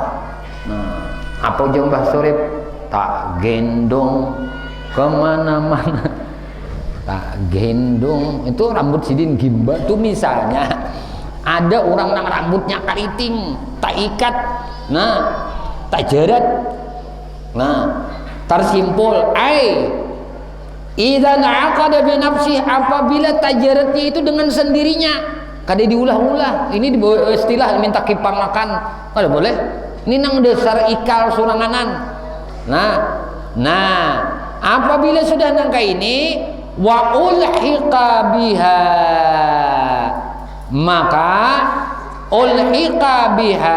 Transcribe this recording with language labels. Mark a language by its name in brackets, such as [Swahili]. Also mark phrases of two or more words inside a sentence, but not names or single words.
[Banjar] Nah, apa aja Mbah Surip [Javanese] tak gendong kemana-mana, tak gendong, [Banjar] itu rambut sidin gimbal tuh. Misalnya ada orang nang rambutnya kariting tak ikat, nah tak jerat, nah tersimpul [Arabic] إذا انعقد بنفسي, [Banjar] apabila tajaratnya itu dengan sendirinya, kada diulah-ulah. Ini di istilah minta kipangakan, kada boleh. Ini nang dasar ikal suranganan. Nah, apabila sudah nangka ini [Arabic] وألحق بها, [Banjar] maka [Arabic] ألحق بها.